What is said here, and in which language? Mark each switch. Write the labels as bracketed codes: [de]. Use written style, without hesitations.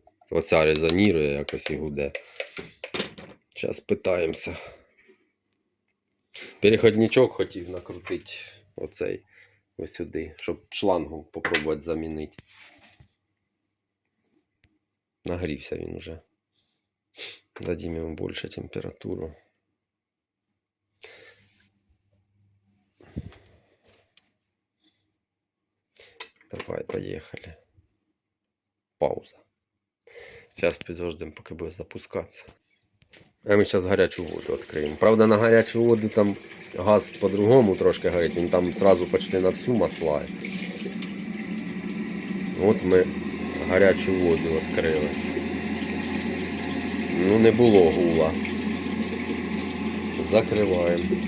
[uk] Оця резонірує якось і гуде. Зараз питаємося. Переходничок хотів накрутити оцей ось сюди, щоб шлангу попробувати замінити. Нагрівся він уже. [ru] Дадим ему больше температуру. Давай, поехали. Пауза. Сейчас подождем, пока будет запускаться. А мы сейчас горячую воду откроем. Правда, на горячую воду там газ по-другому трошки горить. [uk] Він там сразу почти на всю маслає. От ми гарячу воду відкрили. Ну, не було гула. Закриваємо.